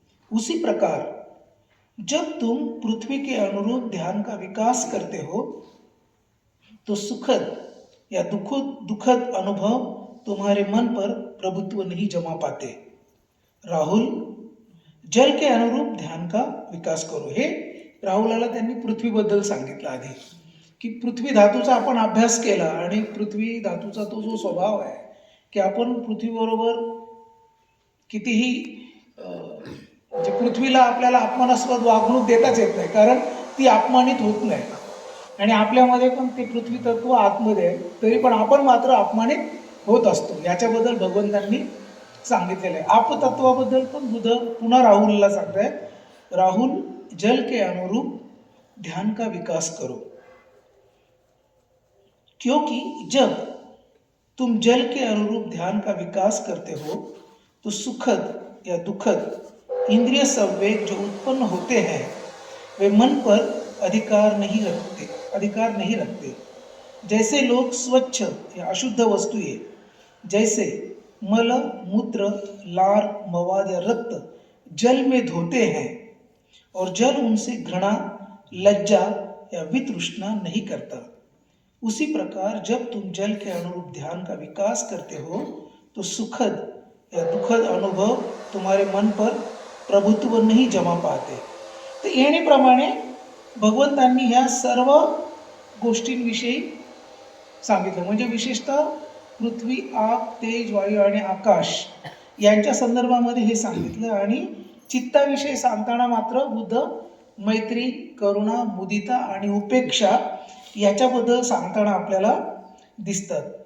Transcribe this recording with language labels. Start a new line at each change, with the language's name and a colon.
Hindi: उसी प्रकार जब तुम पृथ्वी के अनुरूप ध्यान का विकास करते हो तो सुखद या दुखद अनुभव तुम्हारे मन पर प्रभुत्व नहीं जमा पाते. राहुल, जल के अनुरूप ध्यान का विकास करो.
Marathi: हे राहुलाला त्यांनी पृथ्वीबद्दल सांगितलं आधी की पृथ्वी धातूचा आपण अभ्यास केला आणि पृथ्वी धातूचा तो जो स्वभाव आहे की आपण पृथ्वीबरोबर कितीही म्हणजे पृथ्वीला आपल्याला अपमानास्पद वागणूक देताच येत नाही, कारण ती अपमानित होत नाही. आणि आपल्यामध्ये पण ते पृथ्वी तत्व आतमध्ये आहे, तरी पण आपण मात्र अपमानित होत असतो. याच्याबद्दल भगवंतांनी सांगितलेलं आहे. आपतत्वाबद्दल पण बुद्ध पुन्हा राहुलला सांगतायत,
Hindi: राहुल, जल के अनुरूप ध्यान का विकास करो, क्योंकि जब तुम जल के अनुरूप ध्यान का विकास करते हो तो सुखद या दुखद इंद्रिय संवेग जो उत्पन्न होते हैं वे मन पर अधिकार नहीं रखते. जैसे लोग स्वच्छ या अशुद्ध वस्तुएं जैसे मल, मूत्र, लार, मवाद या रक्त जल में धोते हैं और जल उनसे घृणा, लज्जा या वितृष्णा नहीं करता. उसी प्रकार जब तुम जल के अनुरूप ध्यान का विकास करते हो तो सुखद या दुखद अनुभव तुम्हारे मन पर प्रभुत्व नहीं जमा पाते.
Marathi: तर येणेप्रमाणे भगवंतांनी ह्या सर्व गोष्टींविषयी सांगितलं. म्हणजे विशेषतः पृथ्वी, आग, तेज, वायू आणि आकाश यांच्या संदर्भामध्ये हे सांगितलं. आणि चित्ताविषयी सांगताना मात्र बुद्ध मैत्री, करुणा, मुदिता आणि उपेक्षा याच्याबद्दल सांगताना आपल्याला दिसतात.